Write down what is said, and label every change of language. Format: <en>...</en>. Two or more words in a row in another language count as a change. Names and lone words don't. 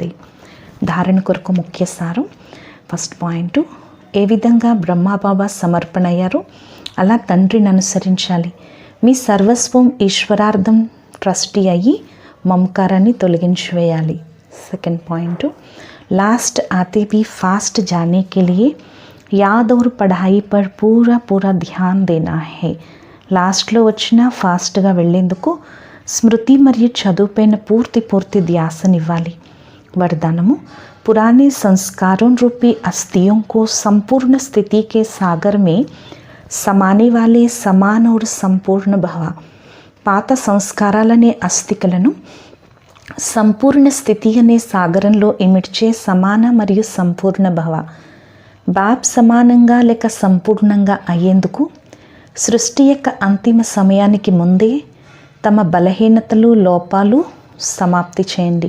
<te>ధారణ కొరకు ముఖ్య సారం.</te> <en>first point,</en> <te>ఏ విధంగా బ్రహ్మాబాబా సమర్పణ అయ్యారో అలా తండ్రిని అనుసరించాలి. మీ సర్వస్వం ఈశ్వరార్థం ట్రస్టీ అయ్యి మమకారాన్ని తొలగించి వేయాలి.</te> <en>second point,</en> <hi>लास्ट आते भी फास्ट जाने के लिए याद और पढ़ाई पर पूरा ध्यान देना है.</hi> <te>లాస్ట్లో వచ్చిన ఫాస్ట్గా వెళ్ళేందుకు స్మృతి మరియు చదువుపైన పూర్తి ధ్యాసనివ్వాలి.</te> <hi>वरदानमु, पुराने संस्कारों रूपी अस्थियों को संपूर्ण स्थिति के सागर में समाने वाले समान और संपूर्ण भव.</hi> <te>పాత సంస్కారాలనే అస్థికలను సంపూర్ణ స్థితి అనే సాగరంలో ఇమిడ్చే సమాన మరియు సంపూర్ణ భవ. బాప్ సమానంగా లేక సంపూర్ణంగా అయ్యేందుకు సృష్టి యొక్క అంతిమ సమయానికి ముందే తమ బలహీనతలు లోపాలు సమాప్తి చేయండి.</te>